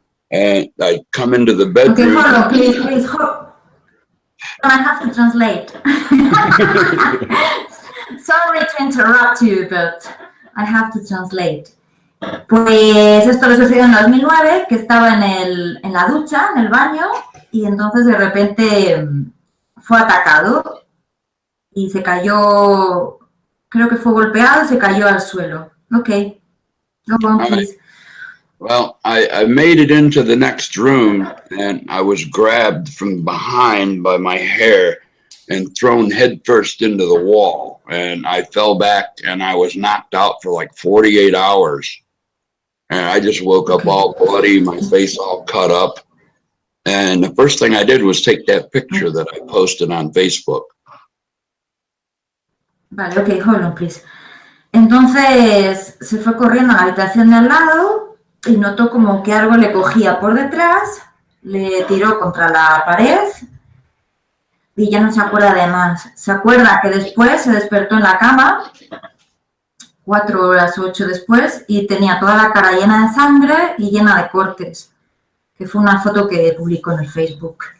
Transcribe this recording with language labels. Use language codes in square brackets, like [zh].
[en] And I come into the bedroom. Okay, hold on, please, hold. I have to translate. Sorry to interrupt you, but I have to translate. [es] Pues esto le sucedió en 2009, que estaba en la ducha, en el baño, y entonces de repente fue atacado y se cayó, creo que fue golpeado y se cayó al suelo. [en] Okay, go on, please. Well, I made it into the next room, and I was grabbed from behind by my hair and thrown headfirst into the wall. And I fell back, and I was knocked out for like 48 hours. And I just woke up all bloody, my face all cut up. And the first thing I did was take that picture that I posted on Facebook. [es] Vale, [en] okay, hold on, please. [es] Entonces se fue corriendo a la habitación de al lado y notó como que algo le cogía por detrás, le tiró contra la pared y ya no se acuerda de más. Se acuerda que después se despertó en la cama, 4 horas o 8 después, y tenía toda la cara llena de sangre y llena de cortes, que fue una foto que publicó en el Facebook.